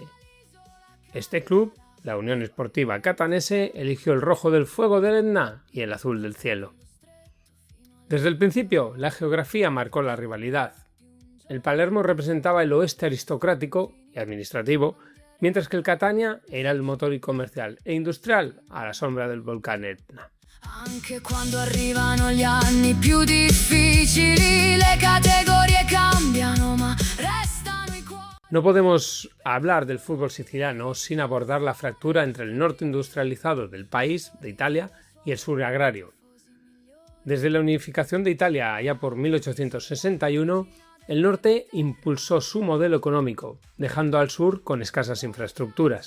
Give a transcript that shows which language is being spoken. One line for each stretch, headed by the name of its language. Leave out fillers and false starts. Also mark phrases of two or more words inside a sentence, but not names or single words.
Spanish: Este club, la Unión Sportiva Catanese, eligió el rojo del fuego del Etna y el azul del cielo. Desde el principio, la geografía marcó la rivalidad. El Palermo representaba el oeste aristocrático y administrativo, mientras que el Catania era el motor y comercial e industrial a la sombra del volcán Etna.
Italian: Anche quando arrivano gli anni più difficili, le categorie cambiano, ma restano i cuori.
Spanish: No podemos hablar del fútbol siciliano sin abordar la fractura entre el norte industrializado del país, de Italia, y el sur agrario. Desde la unificación de Italia allá por 1861, el norte impulsó su modelo económico, dejando al sur con escasas infraestructuras.